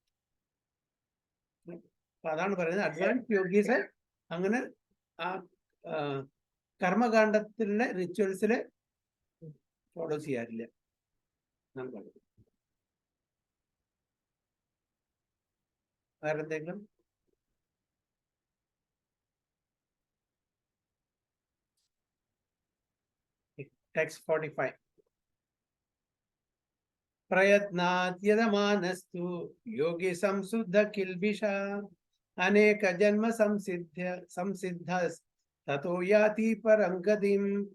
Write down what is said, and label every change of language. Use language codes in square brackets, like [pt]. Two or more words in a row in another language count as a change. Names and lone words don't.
[ml] അപ്പൊ അതാണ് പറയുന്നത്, [en] advanced yogis [ml] അങ്ങനെ ആ കർമ്മകാണ്ഡത്തിലെ റിച്വൽസില് ഫോളോ ചെയ്യാറില്ല എന്നാണ് പറയുന്നത്. വേറെന്തെങ്കിലും? [en] Text 45. [sa] प्रयत्नाद्यतमानस्तु योगी संशुद्ध किल्बिषा अनेक जन्म संसिद्ध ततो याति परं गतिम्.